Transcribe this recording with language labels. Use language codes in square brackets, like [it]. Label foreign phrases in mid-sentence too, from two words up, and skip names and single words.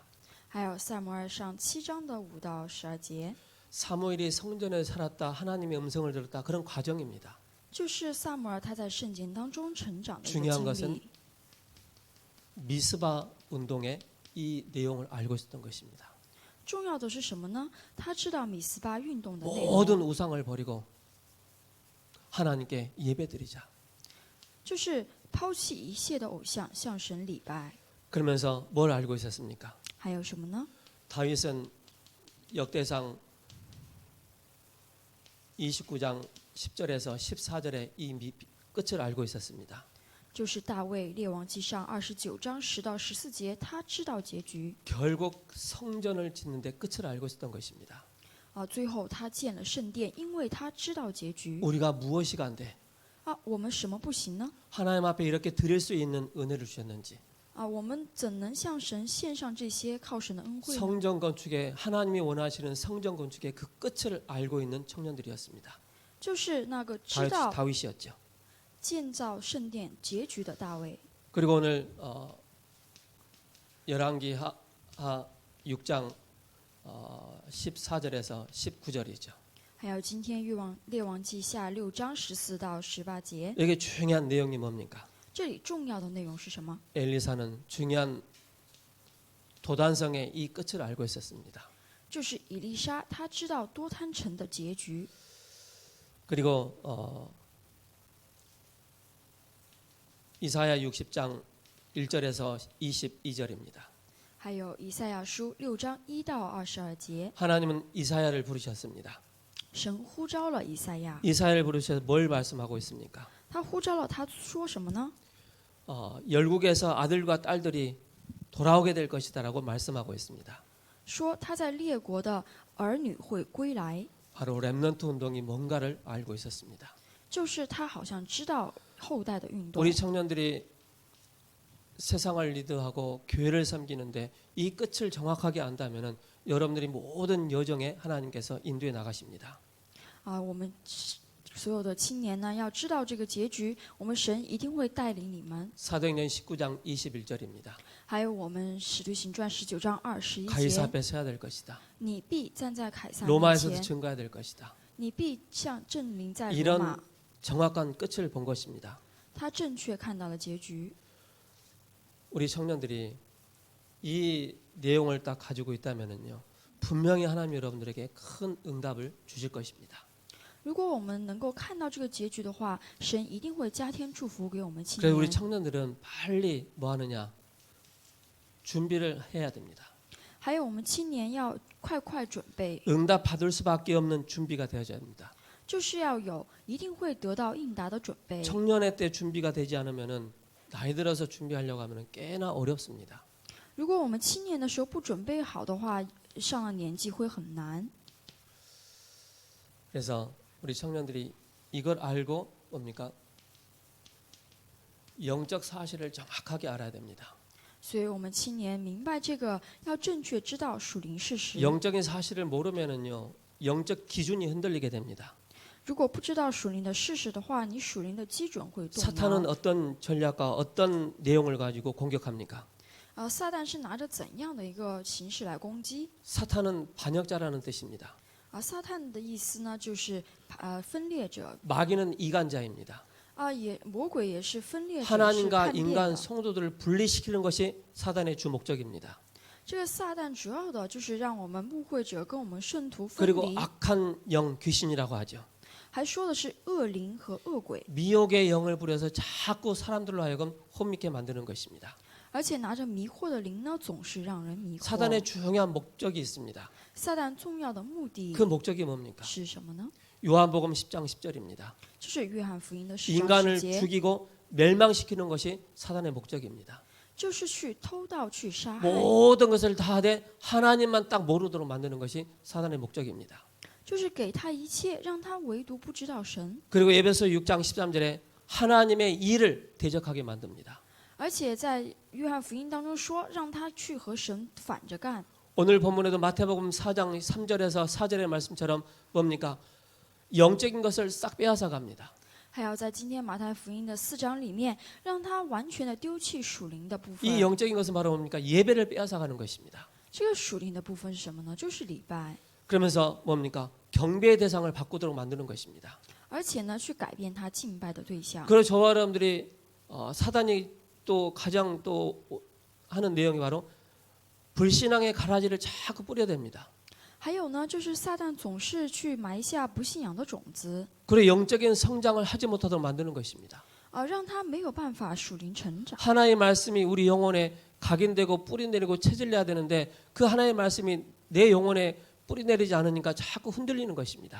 [zh] 还有撒母耳上7章的5到12节， [ko] 사무엘이 성전에 살았다 하나님의 음성을 들었다 그런 과정입니다. [zh] 就是撒母耳他在圣经当中成长的一 [ko] 중요한 [zh] 个经 [ko] 것은 [zh] 历。 [ko] 미스바 운동의 이 내용을 알고 있었던 것입니다. [zh] 重要的是什么呢？他知道米斯巴运动的内 [ko] 모든 [zh] 容， [ko] 우상을 버리고 하나님께 예배드리자. [zh] 就是抛弃一切的偶像，向神礼拜。 [ko] 그러면서 뭘 알고 있었습니까? [zh] 还有什么呢？ [ko] 다윗은 역대상 29장 10절에서 14절에 이 끝을 알고 있었습니다. [zh] 就是大卫列王记上29章10到14节，他知道结局。 [ko] 결국 성전을 짓는데 끝을 알고 있었던 것입니다. [zh] 最后他建了圣殿，因为他知道结局。 [ko] 우리가 무엇이 간데 [zh] 我们什么不行呢？ [ko] 하나님 앞에 이렇게 드릴 수 있는 은혜를 주셨는지 [zh] 我们怎能向神献上这些靠神的恩惠呢？ [ko] 성전 건축에 하나님이 원하시는 성전 건축의 그 끝을 알고 있는 청년들이었습니다. [zh] 就是那个知道 [ko] 다윗이었죠. [zh] 建造圣殿结局的大卫。 [ko] 그리고 오늘 열왕기 하 6장 14절에서 19절이죠. [zh] 还有今天列王记下6章14到18节， [ko] 여기 중요한 내용이 뭡니까? [zh] 这里重要的内容是什么？ [ko] 엘리사는 중요한 도단성의 이 끝을 알고 있었습니다. [zh] 就是以利沙，他知道多滩城的结局。 [ko] 그리고 이사야 60장 1절에서 22절입니다. [zh] 还有以赛亚书6章1到22节， [ko] 하나님은 이사야를 부르셨습니다. [zh] 神呼召了以赛亚， [ko] 이사야를 부르셔서 뭘 말씀하고 있습니까? [zh] 他呼召了他说什么呢？ [ko] 열국에서 아들과 딸들이 돌아오게 될 것이다라고 말씀하고 있습니다. [zh] 说他在列国的儿女会归来， [ko] 바로 렘넌트 운동이 뭔가를 알고 있었습니다. [zh] 就是他好像知道后代的运动。 [ko] 우리 청년들이 세상을 리드하고 교회를 섬기는데 이 끝을 정확하게 안다면은 여러분들이 모든 여정에 하나님께서 인도해 나가십니다. [zh] 我们所有的青年呢，要知道这个结局，我们神一定会带领你们。 [ko] 사도행전 19장 21절입니다. [zh] 还有我们使徒行传19章21 [ko] 가이사 [zh] 节， [ko] 앞에 서야 될 것이다. [zh] 你必站在凯撒面 [ko] 로마에서도 [zh] 前， [ko] 증거해야 될 것이다. [zh] 你必向证明在罗 [ko] 이런 [zh] 马。 [ko] 정확한 끝을 본 것입니다. [zh] 他正确看到了结局。 [ko] 우리 청년들이 이 내용을 딱 가지고 있다면은요, 분명히 하나님 여러분들에게 큰 응답을 주실 것입니다. [zh] 如果我们能够看到这个结局的话，神一定会加添祝福给我们青 [ko] 그래서 우리 [zh] 年。 [ko] 청년들은 빨리 뭐 하느냐? 준비를 해야 됩니다. [zh] 还有我们青年要快准备， [ko] 응답 받을 수밖에 없는 준비가 되어야 합니다. [zh] 就是要有一定会得到应答的准备。 [ko] 청년의 때 준비가 되지 않으면은 나이 들어서 준비하려고 하면은 꽤나 어렵습니다. [zh] 如果我们青年的时候不准备好的话，上了年纪会很难。 [ko] 그래서 우리 청년들이 이걸 알고 뭡니까? 영적 사실을 정확하게 알아야 됩니다. [zh] 所以我们青年明白这个，要正确知道属灵事实。 [ko] 영적인 사실을 모르면은요, 영적 기준이 흔들리게 됩니다. [zh] 如果不知道属灵的事实的话，你属灵的基准会动 [ko] 사탄은 [zh] 摇。 [ko] 어떤 전략과 어떤 내용을 가지고 공격합니까? [zh] 撒旦是拿着怎样的一个形式来攻击？ [ko] 사탄은 반역자라는 뜻입니다. [zh] 撒旦的意思呢，就是分裂者。 [ko] 마귀는 이간자입니다. [zh] 魔鬼也是分裂者，是 [ko] 하나님과 [zh] 叛变 [ko] 인간 [zh] 的。 [ko] 성도들을 분리시키는 것이 사단의 주 목적입니다. [zh] 这个撒旦主要的就是让我们牧会者跟我们圣徒分 [ko] 그리고 [zh] 离， [ko] 악한 영 귀신이라고 하죠. [zh] 还说的是恶灵和恶鬼， [ko] 미혹의 영을 부려서 자꾸 사람들로 하여금 혼미케 만드는 것입니다. [zh] 而且拿着迷惑的灵呢，总是让人迷惑。 [ko] 사단의 중요한 목적이 있습니다. [zh] 撒旦重要的目的 [ko] 그 목적이 뭡니까? [zh] 是什么呢？ [ko] 요한복음 10장 10절입니다. [zh] 就是约翰福音的10章 [ko] 인간을 [zh] 10节， [ko] 죽이고 멸망시키는 것이 사단의 목적입니다. [zh] 就是去偷盗、去杀害， [ko] 모든 것을 다 하되 하나님만 딱 모르도록 만드는 것이 사단의 목적입니다. [zh] 就是给他一切，让他唯独不知道神。 [ko] 그리고 에베소 6장 13절에 하나님의 일을 대적하게 만듭니다. [zh] 而且在约翰福音当中说，让他去和神反着干。 [ko] 오늘 본문에도 마태복음 4장 3절에서 4절의 말씀처럼 뭡니까? 영적인 것을 싹 빼앗아 갑니다. [zh] 还要在今天马太福音的4章里面，让他完全的丢弃属灵的部 [ko] 이 [zh] 分。 [ko] 영적인 것은 바로 뭡니까? 예배를 빼앗아 가는 것입니다. [zh] 这个属灵的部分是什么呢？就是礼拜， [ko] 그러면서 뭡니까? 경배의 대상을 바꾸도록 만드는 것입니다. [zh] 而且呢，去改变他敬拜的对象。 [ko] 그리고 저와 여러분들이 사단이 또 가장 또 하는 내용이 바로 불신앙의 가라지를 자꾸 뿌려댑니다. [zh] 还有呢，就是撒旦总是去埋下不信仰的种子， [ko] 그리고 영적인 성장을 하지 못하도록 만드는 것입니다. [zh] 让他没有办法属灵成长。 [ko] 하나님의 말씀이 우리 영혼에 각인되고 뿌리내리고 체질내야 되는데 그 하나님의 말씀이 내 영혼에 뿌리내리지 않으니까 자꾸 흔들리는 것입니다.